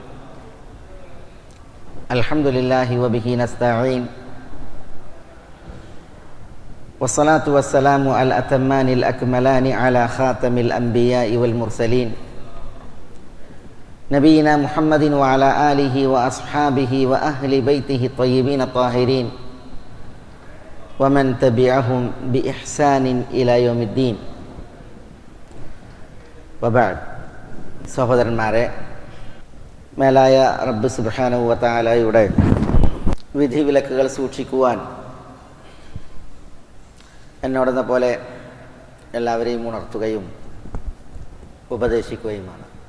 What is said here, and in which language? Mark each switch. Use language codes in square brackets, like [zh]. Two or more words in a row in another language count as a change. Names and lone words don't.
[ar] الحمد لله وبه نستعين، والصلاة والسلام على الأتمان الأكملان على خاتم الأنبياء والمرسلين نبينا محمد وعلى آله وأصحابه وأهل بيته الطيبين الطاهرين ومن تبعهم بإحسان إلى يوم الدين. وبعد. [ml] സഹോദരന്മാരെ, മേലായ റബ്ബ് സുബ്ഹാനഹു വ തആലയുടെ വിധിവിലക്കുകൾ സൂക്ഷിക്കുവാൻ എന്നോടെന്ന പോലെ എല്ലാവരെയും ഉണർത്തുകയും ഉപദേശിക്കുകയുമാണ്.